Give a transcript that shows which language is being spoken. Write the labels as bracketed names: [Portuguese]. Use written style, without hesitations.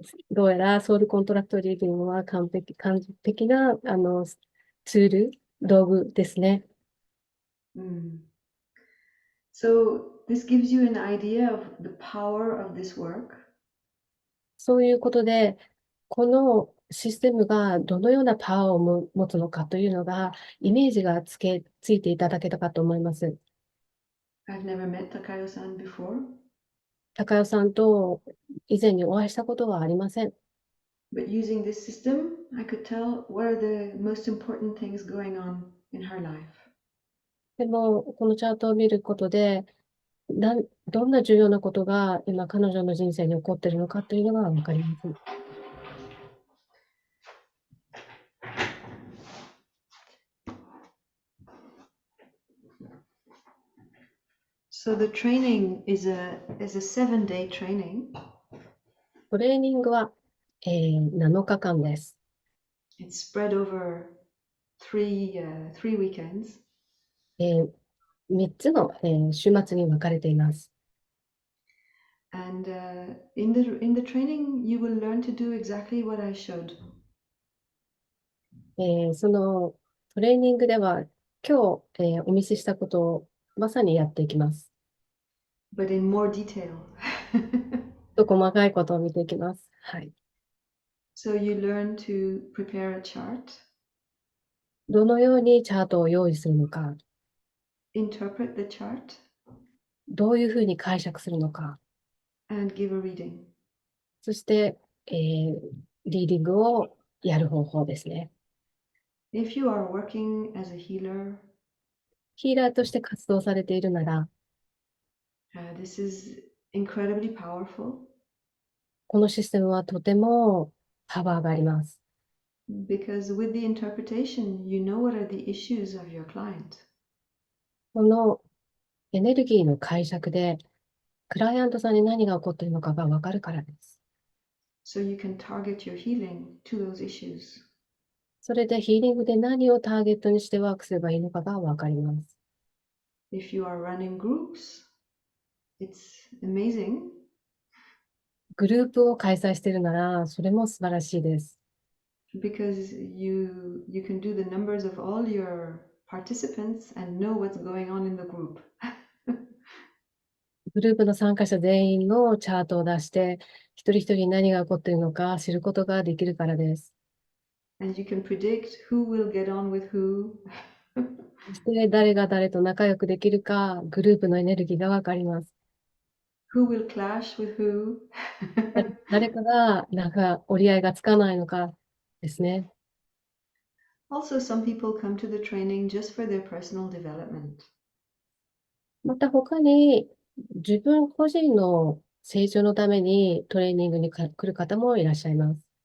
[Japanese] どうやらソウルコントラクトリーディングは完璧なツール、道具ですね。 [English] So this gives you an idea of the power of this work. [Japanese] そういうことで、このシステムがどのようなパワーを持つのかというのが、イメージがついていただけたかと思います。 [English] I've never met Takayo-san before. [Japanese] 高代さんと以前にお会いしたことはありません。 [English] But using this system, I could tell what are the most important things going on in her life. [Japanese] でも、このチャートを見ることで、どんな重要なことが今彼女の人生に起こっているのかというのがわかります。 [English] So the training is a 7-day training. [Japanese] トレーニングは、7日間です。 [English] It's spread over three weekends. [Japanese] 3つの、週末に分かれています。 [English] And in the training, you will learn to do exactly what I showed. [Japanese] そのトレーニングでは今日、お見せしたことをまさにやっていきます。 [English] But in more detail. [Japanese] 細かいことを見ていきます。はい。 [English] So you learn to prepare a chart, [Japanese] どのようにチャートを用意するのか、 [English] interpret the chart, [Japanese] どういうふうに解釈するのか、 [English] and give a reading. [Japanese] そして、リーディングをやる方法ですね。 [English] If you are working as a healer, [Japanese] ヒーラーとして活動されているなら、 [English] this is incredibly powerful [Japanese] このシステムはとてもパワーがあります。 [English] because with the interpretation, you know what are the issues of your client. [Japanese] このエネルギーの解釈で、クライアントさんに何が起こっているのかがわかるからです。 [English] So you can target your healing to those issues. [Japanese] それでヒーリングで何をターゲットにしてワークすればいいのかがわかります。 [English] If you are running groups, it's amazing [Japanese] グループを開催しているなら、それも素晴らしいです。 [English] because you can do the numbers of all your participants and know what's going on in the group. [Japanese] グループの参加者全員のチャートを出して、一人一人何が起こっているのか知ることができるからです。 [English] And you can predict who will get on with who. [Japanese] そして誰が誰と仲良くできるか、グループのエネルギーがわかります。 [English] Who will clash with who. [Japanese] 誰かがなんか折り合いがつかないのかですね。 [English] Also, some people come to the training just for their personal development. [Japanese] また他に自分個人の成長のためにトレーニングに来る方もいらっしゃいます。